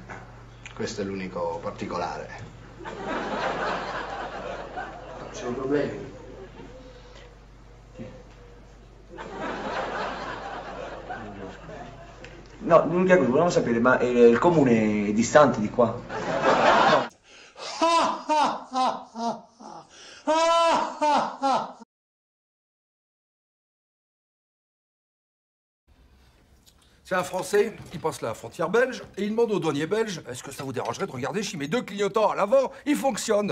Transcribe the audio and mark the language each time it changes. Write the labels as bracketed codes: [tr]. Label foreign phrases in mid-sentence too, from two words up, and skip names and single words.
[it] Questo è l'unico particolare. Non ci sono problemi. No, l'unica cosa, volevamo sapere, ma il comune è distante di qua? [fr] C'est un Français qui passe la frontière belge et il demande au douanier belge « Est-ce que ça vous dérangerait de regarder si mes deux clignotants à l'avant, ils fonctionnent ?»